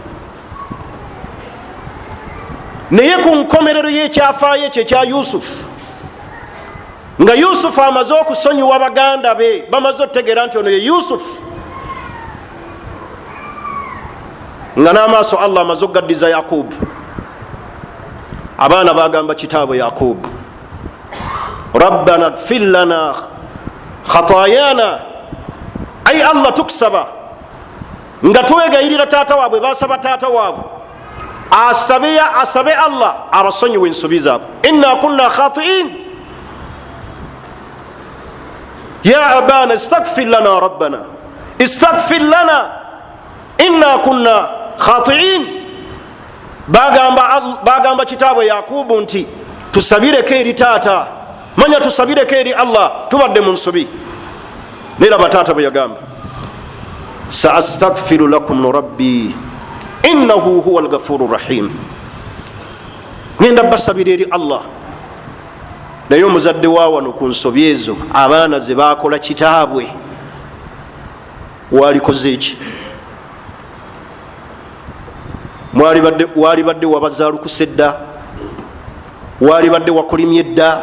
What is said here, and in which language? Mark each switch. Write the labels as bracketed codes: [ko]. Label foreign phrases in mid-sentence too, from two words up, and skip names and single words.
[lg] Naye ku nkomerero y'ekyafaayo ekyo ekya Yusufu, nga Yusufu amaze okusonyiwa baganda be, bamaze okutegeera nti ono ye Yusufu, nga n'amaaso Allah amaze okugaddiza Yakubu, abaana bagamba kitaabwe Yakubu, [ar] ربنا اغفر لنا خطايانا, [lg] ai Allah tukusaba, nga twegayirira taata waabwe basaba taata waabwe asabe Allah abasonyiwe ensobi zaabwe. [ar] إنا كنا خاطئين يا أبانا استغفر لنا ربنا استغفر لنا إنا كنا خاطئين. [lg] Bagamba kitaabwe Yakubu nti tusabireko eri taata, manya tusabireko eri Allah, tubadde mu nsobi. Nera bataata bwe yagamba, [ar] سأستغفر لكم ربي إنه هو الغفور الرحيم. [lg] Ngenda basabira eri Allah. Naye omuzadde wa wano ku nsobi ezo abaana ze bakola kitaabwe walikoze eki? Wali badde wabazaalukuse dda, wali badde wakolimye dda.